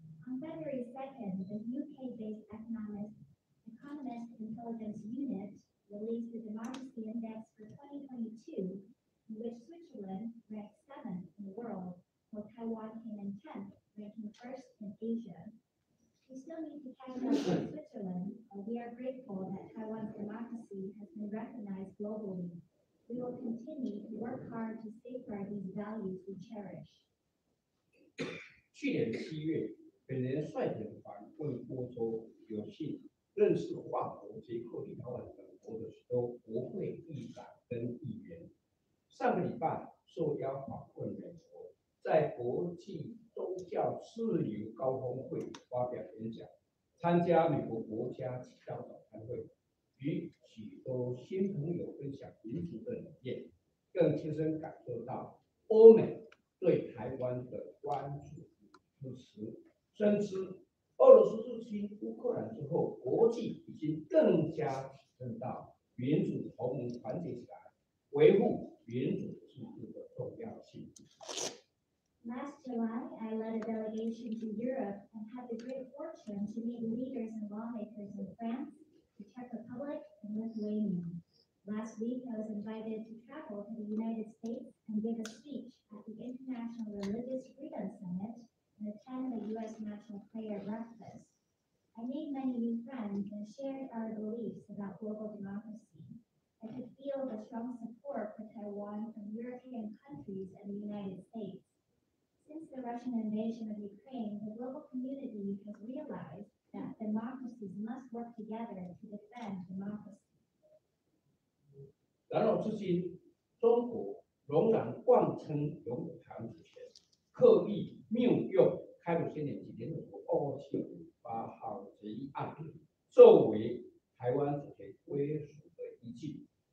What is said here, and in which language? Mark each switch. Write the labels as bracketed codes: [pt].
[en] On February 2nd, the UK-based Economist Intelligence Unit released the Democracy Index for 2022, in which Switzerland ranked 7th in the world, while Taiwan came in 10th, ranking 1st in Asia. We still need to catch up with Switzerland, but we are grateful that Taiwan's democracy has been recognized globally. We will continue to work hard to safeguard these values we cherish. [zh] 去年7月，本人率领访问欧洲，有幸认识法国、捷克、立陶宛等国的许多国会议长跟议员。上个礼拜受邀访问美国，在国际宗教自由高峰会发表演讲，参加美国国家祈祷早餐会，与许多新朋友分享民主的理念，更亲身感受到欧美对台湾的关注与支持。深知俄罗斯入侵乌克兰之后，国际已经更加体认到民主同盟团结起来，维护民主制度的重要性。 [en] Last July, I led a delegation to Europe and had the great fortune to meet leaders and lawmakers in France, the Czech Republic, and Lithuania. Last week, I was invited to travel to the United States and give a speech at the International Religious Freedom Summit and attend the U.S. National Prayer Breakfast. I made many new friends and shared our beliefs about global democracy. I could feel the strong support for Taiwan from European countries and the United States. Since the Russian invasion of Ukraine, the global community has realized that democracies must work together to defend democracy. [zh] 然而至今，中国仍然妄称拥有台湾主权，刻意谬用开罗宣言及联合国22758号决议案作为台湾主权归属的依据。